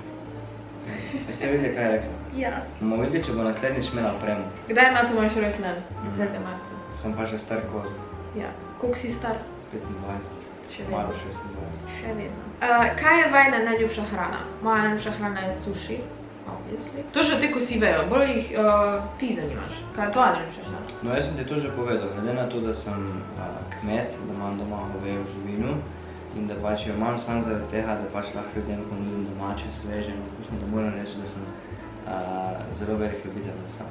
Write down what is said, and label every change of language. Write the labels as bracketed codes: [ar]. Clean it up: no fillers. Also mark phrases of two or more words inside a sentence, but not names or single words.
[sl] Ste videli, kaj je rekla? Ja. Bomo videli, če bo naslednjič imela opremo. Kdaj ima to moj rojstni dan? 10. marca. Sem pa že star koz. Ja. Koliko si star? 25. Še Malo vedno. 26. Še vedno. Kaj je vajna najljubša hrana? Moja najljubša hrana je sushi, obviously. To že te kosi vejo, bolj jih ti zanimaš. Kaj je tvoja najljubša hrana? No, jaz sem ti to že povedal, glede na to, da sem kmet, da imam doma govejo živino in da pač jo imam samo zaradi tega, da pač lahko ljudem ponudim domače, sveže in okusno, da moram reči, da sem zelo velik ljubitelj mesa.